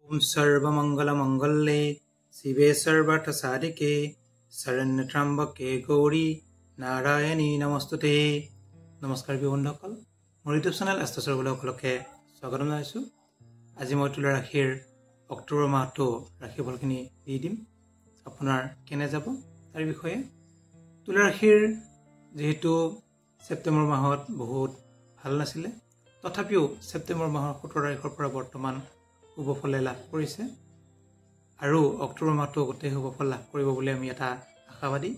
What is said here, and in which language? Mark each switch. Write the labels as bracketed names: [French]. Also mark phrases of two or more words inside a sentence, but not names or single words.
[Sanskrit] सर्वमंगलमंगल्ये शिवे सर्वार्थसाधिके शरण्यत्र्यंबके गौरी नारायणी नमस्तुते। [Assamese] नमस्कार बंधुসকল, মোৰ ইউটিউব চেনেল এষ্ট্ৰচৰগুলোকলকে স্বাগতম জনাইছো। আজি মই তুলা ৰাশিৰ অক্টোবৰ মাহটো ৰাশিফলখিনি দি দিম। আপোনাৰ কেনে যাব তাৰ বিষয়ে। তুলা ৰাশিৰ যেহেতু সেপ্টেম্বৰ মাহত বহুত ভাল নাছিলে, তথাপিও সেপ্টেম্বৰ মাহৰ 17 তাৰিখৰ পৰা বৰ্তমান শুভ ফল লাভ কৰিছে আৰু অক্টোবৰ মাহটো গোটেই শুভ ফল লাভ কৰিব বুলি আমি এটা আশাবাদী।